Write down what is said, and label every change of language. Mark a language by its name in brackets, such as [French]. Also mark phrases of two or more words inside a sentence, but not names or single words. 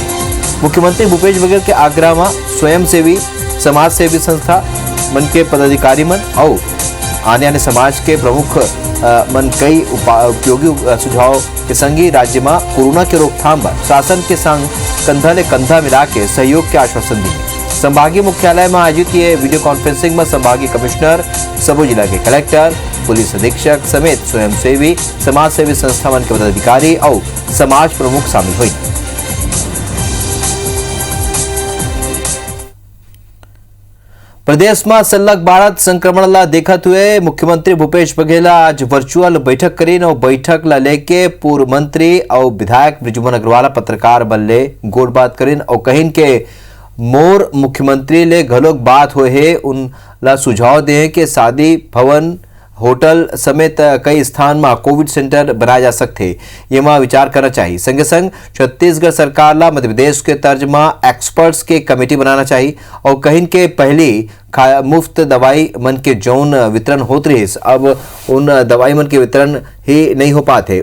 [Chhattisgarhi] मुख्यमंत्री भूपेश बघेल के आग्रह में स्वयंसेवी समाज सेवी संस्था मन के पदाधिकारी मन और आने समाज के प्रमुख मन कई उपयोगी सुझाव के संग ही राज्य में कोरोना के रोकथाम पर शासन के संग कंधा ले कंधा मिला के सहयोग के आश्वासन दिए। संभागीय मुख्यालय में आयोजित ये वीडियो कॉन्फ्रेंसिंग में संभागीय कमिश्नर, सभी जिला के कलेक्टर, पुलिस अधीक्षक समेत स्वयंसेवी समाज सेवी संस्था मन के पदाधिकारी और समाज प्रमुख शामिल हुई। प्रदेश में सलग बढ़त संक्रमण ला देखत हुए मुख्यमंत्री भूपेश बघेल आज वर्चुअल बैठक करीन और बैठक ला लेके पूर्व मंत्री और विधायक बृजुमन अग्रवाल पत्रकार बल्ले गोल बात करीन और कहिन के मोर मुख्यमंत्री ले घलोक बात हुए है उन ला सुझाव दे कि शादी भवन होटल समेत कई स्थान में कोविड सेंटर बनाए जा सकते, ये में विचार करना चाहिए। संगे संग छत्तीसगढ़ सरकार ला मध्य प्रदेश के तर्ज में एक्सपर्ट्स के कमेटी बनाना चाहिए और कहीं के पहली मुफ्त दवाई मन के जौन वितरण होते रहे अब उन दवाई मन के वितरण ही नहीं हो पाते।